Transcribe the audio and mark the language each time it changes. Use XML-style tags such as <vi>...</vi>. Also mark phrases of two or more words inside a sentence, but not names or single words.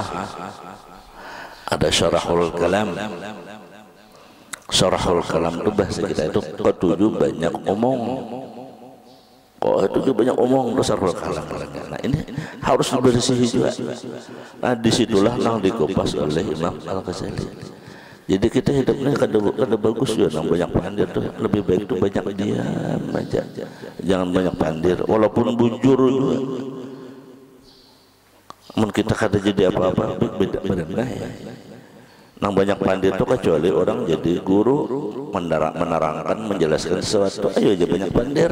<id>Ada</id> <ar>شره الكلام. شره الكلام</ar> <id>itu bahasa kita itu ketujuh banyak omong. Ketujuh banyak omong itu</id> <ar>شره الكلام.</ar> <id>Nah, ini harus dibersihi juga. Nah, disitulah yang dikupas oleh Imam Al-Ghazali.</id> <bjn>Jadi kita hidupnya kada bagus ya, nang banyak pandir tuh lebih baik tuh banyak diam aja. Jangan banyak pandir, walaupun bujur juga. Mun kita kada jadi apa-apa beda berendah ya. Nang banyak pandir itu kecuali orang jadi guru menerangkan menjelaskan sesuatu, ayo aja banyak pandir.</bjn>